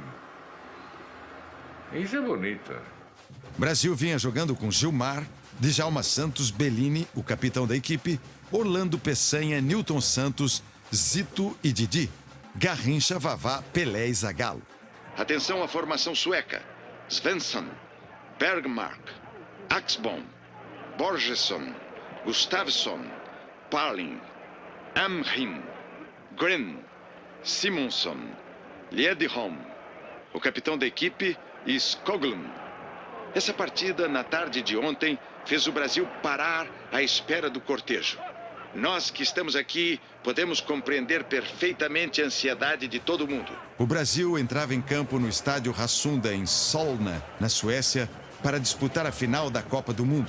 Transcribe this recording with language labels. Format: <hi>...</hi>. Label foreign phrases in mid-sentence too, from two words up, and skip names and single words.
<pt>Isso é bonito. O Brasil vinha jogando com Gilmar, Djalma Santos, Bellini, o capitão da equipe, Orlando Peçanha, Nilton Santos, Zito e Didi, Garrincha, Vavá, Pelé e Zagallo. Atenção à formação sueca. Svensson, Bergmark, Axbom, Borgesson, Gustafsson, Parling, Amrim, Gren, Simonsson, Liedholm, o capitão da equipe, Skoglund. Essa partida, na tarde de ontem, fez o Brasil parar à espera do cortejo. Nós que estamos aqui podemos compreender perfeitamente a ansiedade de todo mundo. O Brasil entrava em campo no estádio Rassunda, em Solna, na Suécia, para disputar a final da Copa do Mundo.</pt>